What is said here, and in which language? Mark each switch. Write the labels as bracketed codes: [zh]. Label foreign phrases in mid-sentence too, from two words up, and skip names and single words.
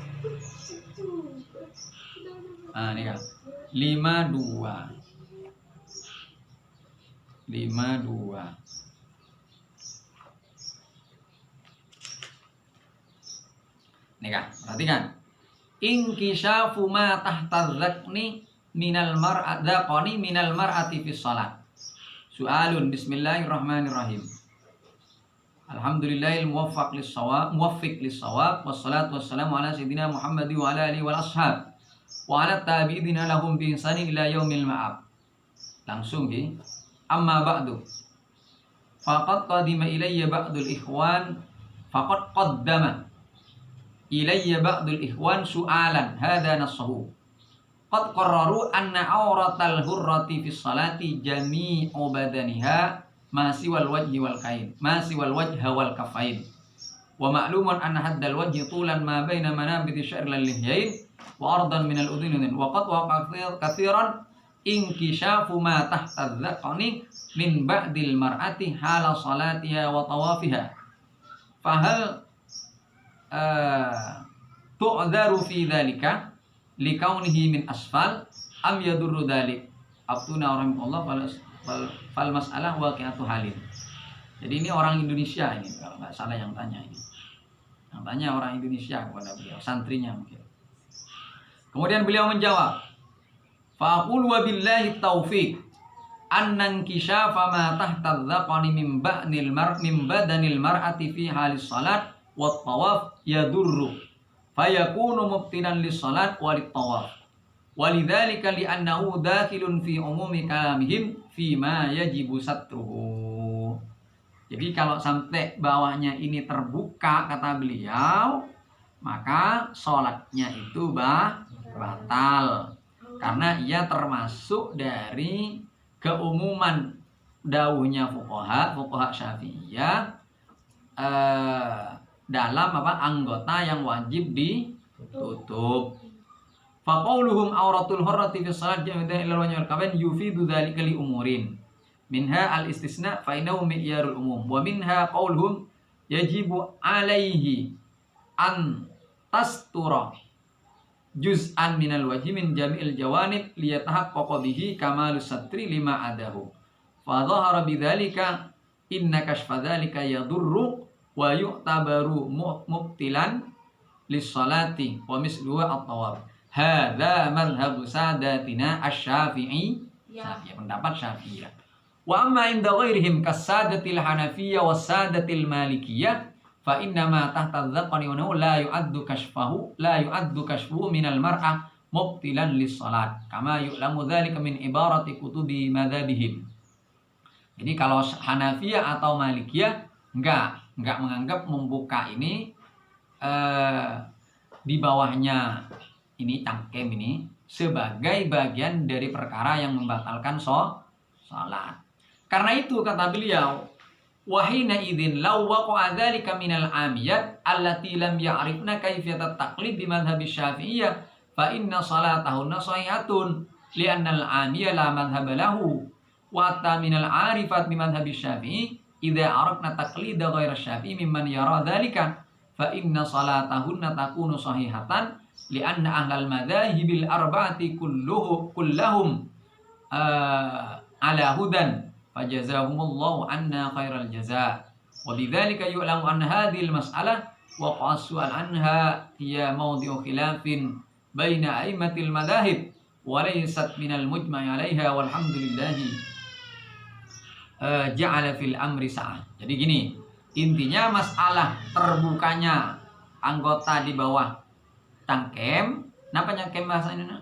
[id] Nah, ini kan 52. Nih kan, perhatikan. [ar] انكشاف ما تحت الذقن من المرأة في الصلاة. سؤال بسم الله الرحمن الرحيم. الحمد لله الموفق للصواب والصلاة والسلام على سيدنا محمد وعلى آله والأصحاب وعلى تابعين لهم بإحسان إلى يوم المآب. [jv] Langsung nggih. [ar] أما بعد. فقد قدم إلي بعض الإخوان سؤالا هذا نصه. قد قرروا أن عورة الحرة في الصلاة جميع بدنها ما سوى الوجه والكفين ما سوى الوجه والكفين. ومعلوم أن حد الوجه طولا ما بين منابت الشعر واللحيين وعرضا من الأذنين وقد وقع كثيرا انكشاف ما تحت الذقن من بعض المرأة حال صلاتها وطوافها. فهل تعذر في ذلك لكونه من أسفل أم يضر ذلك? أبتنا رحمه الله فالمسألة واقعة حال. [id] Jadi ini orang Indonesia ini kalau nggak salah yang tanya ini. Yang tanya orang Indonesia kepada beliau, santrinya mungkin. Kemudian beliau menjawab, [ar] فقل وبالله التوفيق أن انكشاف ما تحت الذقن من بدن المرأة في حال الصلاة والطواف يضر فيكون مبطلا للصلاة وللطواف ولذلك لأنه داخل في عموم كلامهم فيما يجب ستره. [id] Jadi kalau sampai bawahnya ini terbuka kata beliau, maka sholatnya itu batal karena ia termasuk dari keumuman dawuhnya fuqaha Syafi'iyah dalam anggota yang wajib ditutup. [ar] فقولهم عورة الحرة في الصلاة جميعا إلا الوجه والكفين يفيد ذلك لأمور. منها الاستثناء فإنه معيار العموم ومنها قولهم يجب عليه أن تستر جزءا من الوجه من جميع الجوانب ليتحقق به كمال الستر لما عداه. فظهر بذلك أن كشف ذلك يضر ويعتبر مبطلا للصلاة ومثله الطواف. هذا مذهب سادتنا الشافعي. [id] Ya, pendapat Syafi'iyah. [ar] وأما عند غيرهم كسادة الحنفية وسادة المالكية فإن ما تحت الذقن ولا يعد كشفه من المرأة مبطلا للصلاة كما يعلم ذلك من عبارة كتب مذهبهم. [id] Jadi kalau Hanafiyah atau Malikiyah enggak menganggap membuka ini di bawahnya ini cangkem ini sebagai bagian dari perkara yang membatalkan salat. Karena itu kata beliau, [ar] وهنا إذن لو وقع ذلك من العاميات اللاتي لم يعرفن كيفية التقليد بمذهب الشافعية فإن صلاتهن صحيحة لأن العامي لا مذهب له وتا من العارفات بمذهب الشافعي إذا أردن تقليد غير الشافعي ممن يرى ذلك فإن صلاتهن تكون صحيحة لأن أهل المذاهب الأربعة كلهم على هدى فجزاهم الله عنا خير الجزاء وبذلك يعلم أن هذه المسألة والسؤال عنها هي موضع خلاف بين أئمة المذاهب وليست من المجمع عليها والحمد لله جعل في الأمر سعة. [id] Jadi gini, intinya masalah terbukanya anggota di bawah cangkem, [jv] napa cangkem [id] bahasa Indonesia?